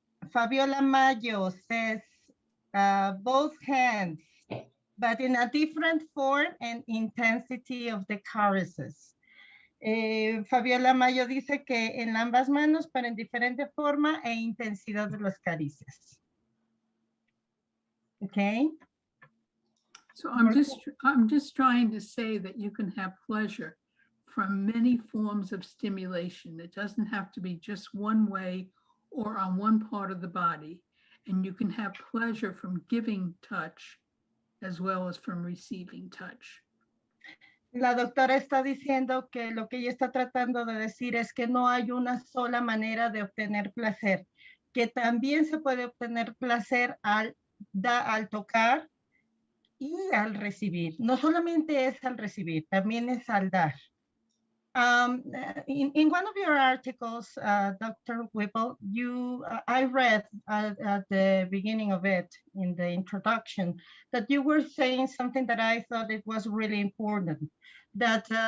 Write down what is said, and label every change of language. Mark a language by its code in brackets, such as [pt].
[en] Fabiola Mayo says, both hands, but in a different form and intensity of the caresses. [es] Fabiola Mayo dice que en ambas manos, pero en diferente forma e intensidad de las caricias. [en] Okay. So I'm just trying to say that you can have pleasure from many forms of stimulation. It doesn't have to be just one way or on one part of the body. And you can have pleasure from giving touch as well as from receiving touch. [es] La doctora está diciendo que lo que ella está tratando de decir es que no hay una sola manera de obtener placer, que también se puede obtener placer al tocar y al recibir. No solamente es al recibir, también es al dar. [en] In one of your articles, Dr. Whipple, I read at the beginning of it, in the introduction, that you were saying something that I thought it was really important, that